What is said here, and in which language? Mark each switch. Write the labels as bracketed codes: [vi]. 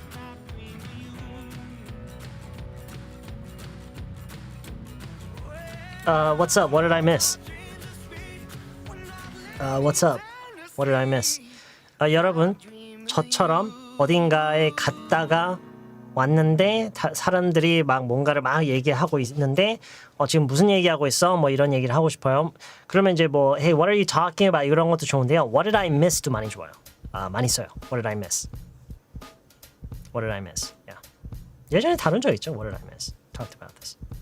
[en] I dream of you. What's up? What did I miss? What's up? What did I miss? [ko] 여러분, 저처럼 어딘가에 갔다가 왔는데 사람들이 막 뭔가를 막 얘기하고 있는데 지금 무슨 얘기하고 있어? 뭐 이런 얘기를 하고 싶어요. 그러면 이제 뭐 [en] Hey, what are you talking about? [ko] 이런 것도 좋은데요. [en] What did I miss [ko] 도 많이 좋아요. 많이 써요. [en] What did I miss? What did I miss? Yeah. [ko] 예전에 다룬 적 있죠. [en] What did I miss? Talked about this.